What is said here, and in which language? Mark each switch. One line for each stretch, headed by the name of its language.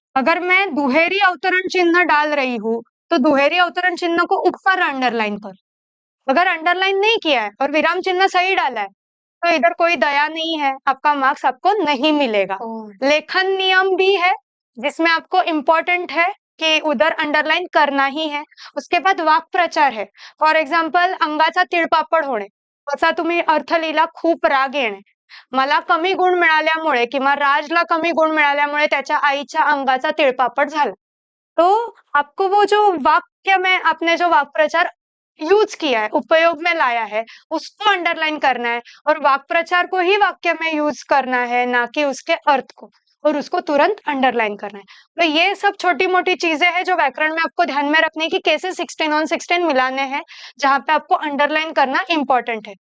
Hindi: अगर मैं दुहेरी अवतरण चिन्ह डाल रही हूँ तो दुहेरी अवतरण चिन्ह को ऊपर अंडरलाइन कर। अगर अंडरलाइन नहीं किया है और विराम चिन्ह सही डाला है तो इधर कोई दया नहीं है, आपका मार्क्स आपको नहीं मिलेगा। लेखन नियम भी है जिसमें आपको इम्पोर्टेंट है की उधर अंडरलाइन करना ही है। उसके बाद वाक्प्रचार है,
Marathi: फॉर एक्झाम्पल अंगाचा तिळपापड होणे, त्याचा तुम्ही अर्थ लिहिला खूप राग येणे। मला कमी गुण मिळाल्यामुळे किंवा राजला कमी गुण मिळाल्यामुळे त्याच्या आईच्या अंगाचा तिळपापड झाला।
Hindi: तो आपको वो जो वाक्य में आपने जो वाक्प्रचार यूज किया है, उपयोग में लाया है, उसको अंडरलाइन करना है और वाक्प्रचार को ही वाक्य में यूज करना है, ना कि उसके अर्थ को, और उसको तुरंत अंडरलाइन करना है। तो ये सब छोटी मोटी चीजें हैं जो व्याकरण में आपको ध्यान में रखने की, कैसे 16 on 16 मिलाने हैं, जहां पे आपको अंडरलाइन करना इंपॉर्टेंट है।